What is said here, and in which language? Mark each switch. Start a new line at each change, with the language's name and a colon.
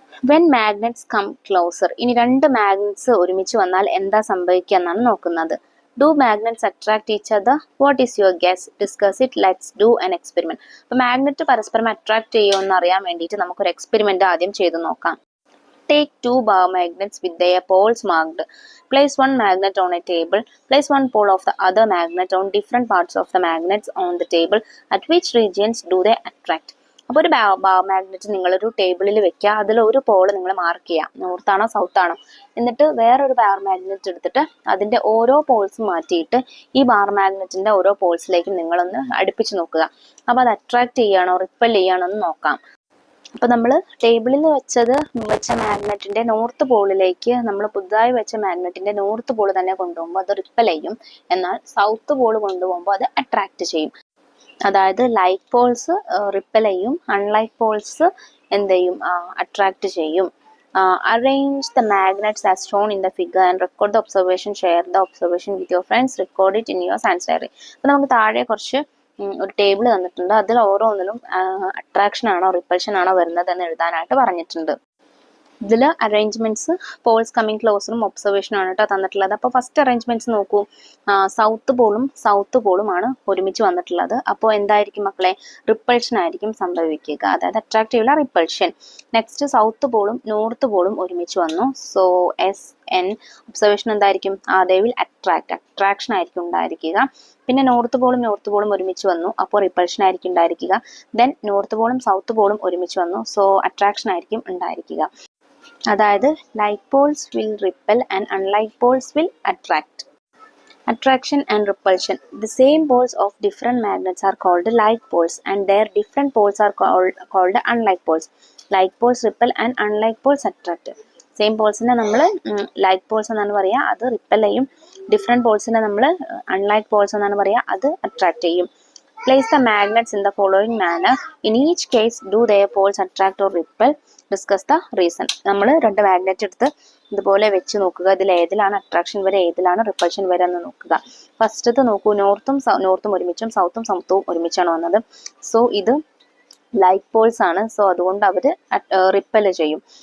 English: When magnets come closer.
Malayalam: ഇനി രണ്ട് magnets ഒരുമിച്ച് വന്നാൽ എന്താ സംഭവിക്കുക എന്നാണ് നോക്കുന്നത്.
English: Do magnets attract each other? What is your guess? Discuss it. Let's do an experiment.
Malayalam: അപ്പൊ മാഗ്നറ്റ് പരസ്പരം അട്രാക്ട് ചെയ്യുമോ എന്ന് അറിയാൻ വേണ്ടിയിട്ട് നമുക്കൊരു എക്സ്പെരിമെന്റ് ആദ്യം ചെയ്ത് നോക്കാം.
English: Take two bar magnets with their poles marked. Place one magnet on a table. Place one pole of the other magnet on different parts of the magnets on the table. At which regions do they attract?
Malayalam: അപ്പോൾ ഒരു bar magnet നിങ്ങളൊരു ടേബിളിൽ വെക്കുക. അതിൽ ഒരു Paul നിങ്ങൾ mark ചെയ്യാം, നോർത്താണോ സൗത്താണോ. എന്നിട്ട് വേറൊരു ബാർ മാഗ്നറ്റ് എടുത്തിട്ട് അതിൻ്റെ ഓരോ പോൾസും മാറ്റിയിട്ട് ഈ ബാർ മാഗ്നറ്റിൻ്റെ ഓരോ പോൾസിലേക്കും നിങ്ങളൊന്ന് അടുപ്പിച്ച് നോക്കുക. അപ്പോൾ അത് അട്രാക്ട് ചെയ്യുകയാണോ റിപ്പൽ ചെയ്യുകയാണോ എന്ന് നോക്കാം. അപ്പോൾ നമ്മൾ ടേബിളിൽ വെച്ച മാഗ്നറ്റിന്റെ നോർത്ത് പോളിലേക്ക് നമ്മൾ പുതുതായി വെച്ച മാഗ്നറ്റിന്റെ നോർത്ത് പോൾ തന്നെ കൊണ്ടുപോകുമ്പോൾ അത് റിപ്പൽ ചെയ്യും. എന്നാൽ സൗത്ത് പോൾ കൊണ്ടുപോകുമ്പോൾ അത് അട്രാക്ട് ചെയ്യും. അതായത് ലൈക്ക് പോൾസ് റിപ്പൽ ചെയ്യും, അൺലൈക്ക് പോൾസ് അട്രാക്ട് ചെയ്യും.
English: Arrange the magnets as shown in the figure and record the observation. Share the observation with your friends. Record it in your science diary.
Malayalam: അപ്പോൾ നമുക്ക് താഴെ കുറച്ച് ഒരു table തന്നിട്ടുണ്ട്. അതിൽ ഓരോന്നിലും അട്രാക്ഷൻ ആണോ റിപ്പൽഷൻ ആണോ വരുന്നത് എന്ന് എഴുതാനായിട്ട് പറഞ്ഞിട്ടുണ്ട്. ഇതിൽ അറേഞ്ച്മെന്റ്സ് പോൾസ് കമ്മിങ് ക്ലോസറും ഒബ്സർവേഷനും ആണ് കേട്ടോ തന്നിട്ടുള്ളത്. അപ്പോൾ ഫസ്റ്റ് അറേഞ്ച്മെന്റ്സ് നോക്കൂ. സൗത്ത് പോളുമാണ് ഒരുമിച്ച് വന്നിട്ടുള്ളത്. അപ്പോൾ എന്തായിരിക്കും മക്കളെ? റിപ്പൾഷൻ ആയിരിക്കും സംഭവിക്കുക, അതായത് അട്രാക്റ്റീവുള്ള റിപ്പൾഷൻ. നെക്സ്റ്റ് സൗത്ത് പോളും നോർത്ത് പോളും ഒരുമിച്ച് വന്നു. സോ SN ഒബ്സർവേഷൻ എന്തായിരിക്കും? ദേ വിൽ അട്രാക്ഷൻ ആയിരിക്കും ഉണ്ടായിരിക്കുക. പിന്നെ നോർത്ത് പോളും ഒരുമിച്ച് വന്നു, അപ്പോൾ റിപ്പൾഷൻ ആയിരിക്കും ഉണ്ടായിരിക്കുക. ദെൻ നോർത്ത് പോളും സൗത്ത് പോളും ഒരുമിച്ച് വന്നു, സോ അട്രാക്ഷൻ ആയിരിക്കും ഉണ്ടായിരിക്കുക.
English: അതായത് like poles will repel and unlike poles will attract. Attraction and repulsion. The same poles of different magnets are called like poles and their different poles are called unlike poles. Like poles repel and unlike poles attract.
Malayalam: Same പോൾസിനെ നമ്മൾ like Paul's എന്നാണ് പറയുക, അത് ripple ചെയ്യും. Different പോൾസിനെ നമ്മൾ unlike Paul's എന്നാണ് പറയുക, അത് attract ചെയ്യും.
English: Place the magnets in the following manner. In each case, do their poles attract or repel? Discuss the reason.
Malayalam: നമ്മൾ രണ്ട് മാഗ്നറ്റ് എടുത്ത് ഇതുപോലെ വെച്ച് നോക്കുക. ഇതിൽ ഏതിലാണ് അട്രാക്ഷൻ വരെ ഏതിലാണ് റിപ്പൾഷൻ വരെ എന്ന് നോക്കുക. ഫസ്റ്റത്തെ നോക്കൂ, നോർത്തും ഒരുമിച്ചും സൗത്തും ഒരുമിച്ചാണ് വന്നത്. സോ ഇത് ലൈക്ക് പോൾസ് ആണ്. സോ അതുകൊണ്ട് അവർ റിപ്പൽ ചെയ്യും.